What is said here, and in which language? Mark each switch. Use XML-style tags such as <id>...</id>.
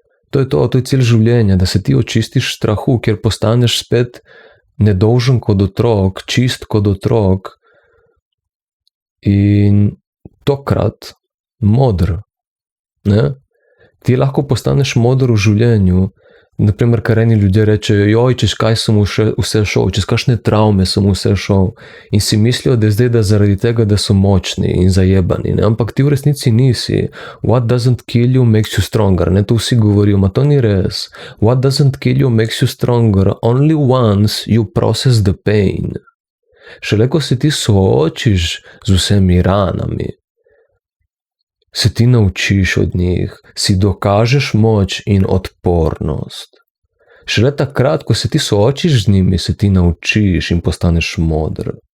<sl>To je cilj življenja, da se ti očistiš strahu, kjer postaneš spet nedolžen kot otrok, čist kot otrok in tokrat modr. Ne? Ti lahko postaneš modr v življenju, naprimer, kar eni ljudje rečejo, joj, čez kaj sem vse šel, čez kakšne travme sem vse šel in si mislijo, da je zdaj, da zaradi tega, da so močni in zajebani, ne? Ampak ti v resnici nisi.</sl> <en>What doesn't kill you makes you stronger,</en> <sl>ne? To vsi govorijo, ma to ni res.</sl> <en>What doesn't kill you makes you stronger only once you process the pain.</en> <sl>Šele ko se ti soočiš z vsemi ranami, se ti naučiš od njih, si dokažeš moč in odpornost. Šele takrat, ko se ti soočiš z njimi, se ti naučiš in postaneš modr.</sl>